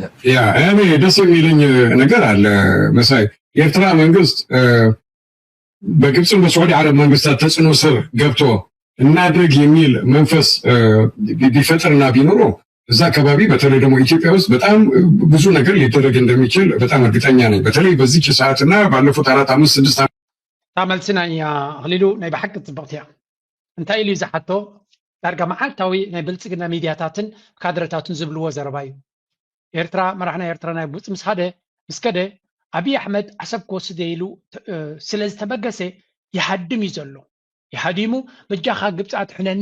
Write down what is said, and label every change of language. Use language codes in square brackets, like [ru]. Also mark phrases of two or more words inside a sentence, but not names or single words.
[am] ያ እኔ ደስ የሚለኝ ነገር አለ መሳይ የኤርትራ መንግስት በግብጽም በሳዑዲ አረብ መንግስታት ተጽዕኖ ስር ገብቶ እናድርግ የሚል መንፈስ ቢፈጥርና ቢኖረው እዛ አካባቢ በተለይ ደግሞ ኢትዮጵያ ውስጥ በጣም ብዙ ነገር ሊደረግ እንደሚችል በጣም እርግጠኛ ነኝ። በተለይ በዚህ ሰዓትና ባለፉት 4 5 6 [ti] ታመልስና ኣኽሊሉ ናይ ብሓቂ ፅብቕቲ እያ እንታይ ኢሉ ዝሓቶ ዳርጋ መዓልታዊ ናይ ብልፅግና ሚድያታትን ካድረታትን ዝብልዎ ዘረባ እዩ ኤርትራ መራሕና ኤርትራ ናይ ብውፅ ምስ ከደ አብይ አሕመድ ዓሰብ ክወስደ ኢሉ ስለዝተበገሰ ይሃድም እዩ ዘሎ ይሃዲሙ በጃኻ ግብፂ ኣትሕነኒ